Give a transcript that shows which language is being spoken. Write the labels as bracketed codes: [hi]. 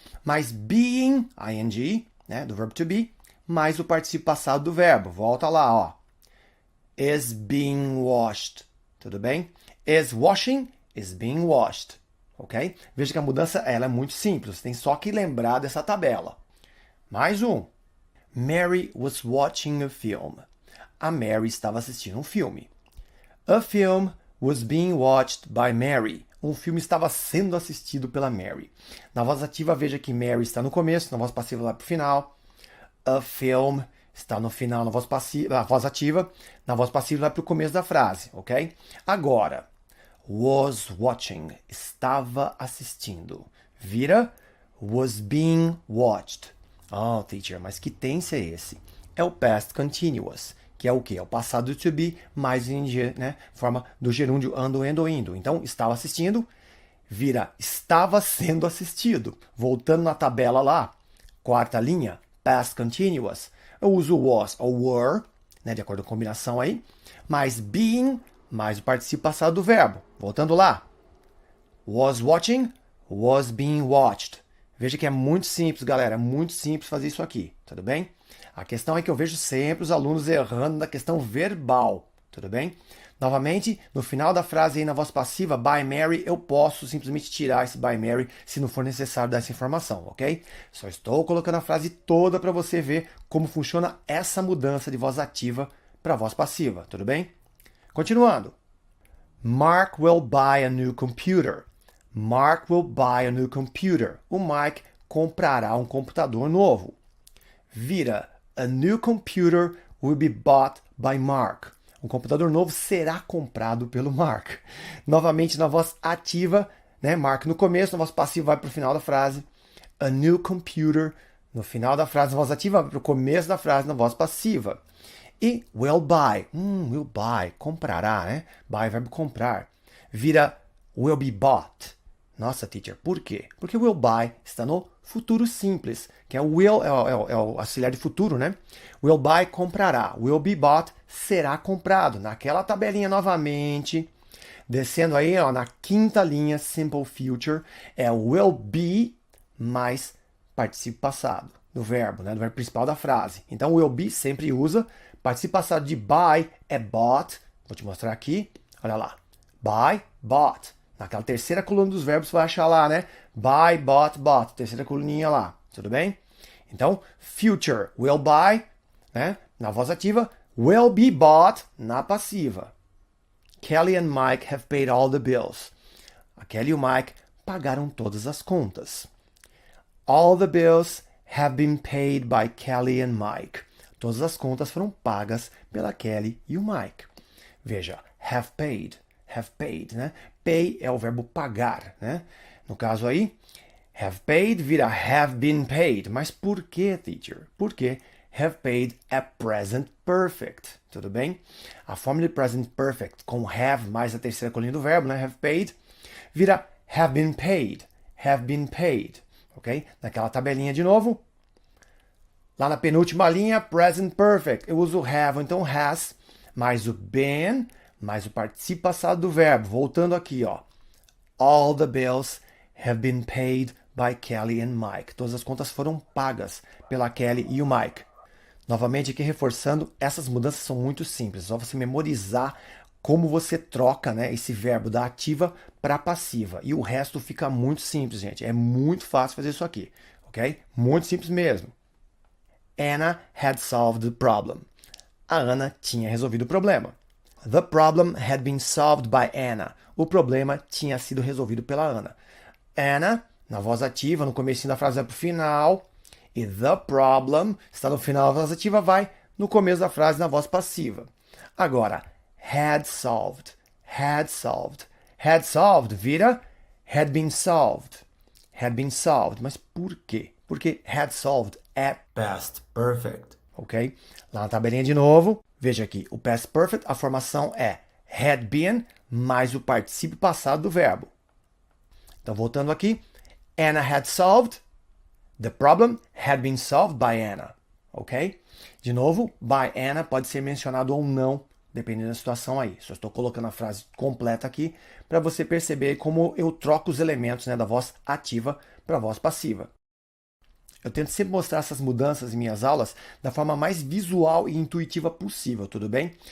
[pt] Mais being, ing, né, do verbo to be, mais o particípio passado do verbo. Volta lá, ó. [en] Is being washed, [pt] tudo bem? [en] Is washing, is being washed. Ok? [pt] Veja que a mudança ela é muito simples. Você tem só que lembrar dessa tabela. Mais um. [en] Mary was watching a film. [pt] A Mary estava assistindo um filme. [en] A film was being watched by Mary. [pt] Um filme estava sendo assistido pela Mary. Na voz ativa, veja que Mary está no começo, na voz passiva lá para o final. A film está no final na voz passiva, na voz ativa. Na voz passiva lá para o começo da frase. Ok? Agora. [en] Was watching, [pt] estava assistindo. Vira [en] was being watched. [pt] Oh, teacher, mas que tense é esse? É o past continuous, que é o quê? É o passado to be mais em, né, forma do gerúndio ando, endo, indo. Então, estava assistindo, vira estava sendo assistido. Voltando na tabela lá, quarta linha, past continuous. Eu uso [en] was ou were, [pt] né, de acordo com a combinação aí, mais being, mais o particípio passado do verbo. Voltando lá, [en] was watching, was being watched. [pt] Veja que é muito simples, galera, é muito simples fazer isso aqui, tudo bem? A questão é que eu vejo sempre os alunos errando na questão verbal, tudo bem? Novamente, no final da frase aí na voz passiva, [en] by Mary, [pt] eu posso simplesmente tirar esse by Mary se não for necessário dar essa informação, ok? Só estou colocando a frase toda para você ver como funciona essa mudança de voz ativa para voz passiva, tudo bem? Continuando. [en] Mark will buy a new computer. Mark will buy a new computer. [pt] O Mike comprará um computador novo. Vira, [en] a new computer will be bought by Mark. [pt] Um computador novo será comprado pelo Mark. Novamente na voz ativa, né? Mark no começo, na voz passiva vai para o final da frase. [en] A new computer, [pt] no final da frase, na voz ativa, vai para o começo da frase, na voz passiva. [en] E will buy, will buy, [pt] comprará, né? [en] Buy, [pt] verbo comprar. Vira [en] will be bought. [pt] Nossa, teacher, por quê? Porque will buy está no futuro simples, que é o will, é o auxiliar de futuro, né? [en] Will buy, [pt] comprará. [en] Will be bought, [pt] será comprado. Naquela tabelinha novamente, descendo aí ó, na quinta linha, simple future, é will be mais particípio passado do verbo, né? Do verbo principal da frase. Então, will be sempre usa. Particípio passado de buy é bought. Vou te mostrar aqui. Olha lá. Buy, bought. Naquela terceira coluna dos verbos você vai achar lá, né? Buy, bought, bought. Terceira coluninha lá. Tudo bem? Então, future, [en] will buy, [pt] né? Na voz ativa. [en] Will be bought [pt] na passiva. [en] Kelly and Mike have paid all the bills. [pt] A Kelly e o Mike pagaram todas as contas. [en] All the bills have been paid by Kelly and Mike. [pt] Todas as contas foram pagas pela Kelly e o Mike. Veja, [en] have paid, [pt] né? Pay é o verbo pagar, né? No caso aí, [en] have paid [pt] vira [en] have been paid. [pt] Mas por que, teacher? Porque [en] have paid [pt] é present perfect, tudo bem? A forma de present perfect com have mais a terceira coluna do verbo, né? [en] Have paid, [pt] vira [en] have been paid, ok? [pt] Naquela tabelinha de novo, lá na penúltima linha, present perfect, eu uso have, então has, mais o been, mais o particípio passado do verbo. Voltando aqui, ó. [en] All the bills have been paid by Kelly and Mike. [pt] Todas as contas foram pagas pela Kelly e o Mike. Novamente aqui reforçando, essas mudanças são muito simples. É só você memorizar como você troca, né, esse verbo da ativa para a passiva. E o resto fica muito simples, gente. É muito fácil fazer isso aqui, ok? Muito simples mesmo. [en] Anna had solved the problem. [pt] A Ana tinha resolvido o problema. [en] The problem had been solved by Anna. [pt] O problema tinha sido resolvido pela Ana. Anna, na voz ativa, no comecinho da frase vai para o final. E [en] the problem [pt] está no final da voz ativa, vai no começo da frase na voz passiva. Agora, [en] had solved. Had solved vira had been solved. Had been solved. [pt] Mas por quê? Porque [en] had solved [pt] é past perfect. Ok? Lá na tabelinha de novo. Veja aqui, o past perfect, a formação é had been mais o particípio passado do verbo. Então, voltando aqui, [en] Anna had solved, the problem had been solved by Anna. Ok? [pt] De novo, [en] by Anna [pt] pode ser mencionado ou não, dependendo da situação aí. Só estou colocando a frase completa aqui para você perceber como eu troco os elementos, né, da voz ativa para a voz passiva. Eu tento sempre mostrar essas mudanças em minhas aulas da forma mais visual e intuitiva possível, tudo bem?